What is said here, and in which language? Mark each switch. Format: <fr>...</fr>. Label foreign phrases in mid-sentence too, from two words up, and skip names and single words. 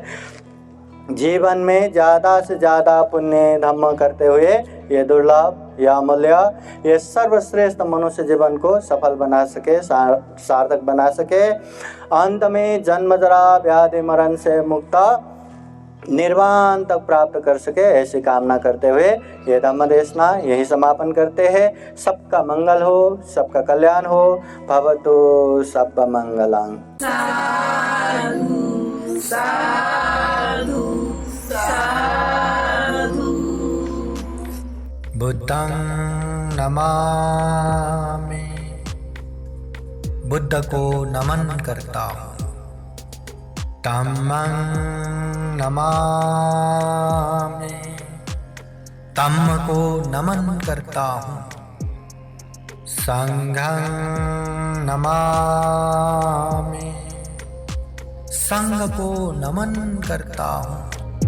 <hi>जीवन में ज़्यादा से ज़्यादा पुण्य धम्म करते हुए ये दुर्लभ, यह अमूल्य, ये सर्वश्रेष्ठ मनुष्य जीवन को सफल बना सके, सार्थक बना सके। अंत में जन्म जरा व्याधि मरण से मुक्त निर्वाण तक प्राप्त कर सके, ऐसी कामना करते हुए ये धम्म देशना यही समापन करते हैं। सबका मंगल हो, सबका कल्याण हो।</hi> <pi>भवतु सब मंगलं। साधु साधु साधु। बुद्धं नमामि,</pi> <hi>बुद्ध को नमन करता हूँ।</hi> <pi>धम्मं नमामि,</pi> <hi>धम्म को नमन करता हूँ।</hi> <pi>संघं नमामि,</pi> <hi>संघ को नमन करता हूँ।</hi>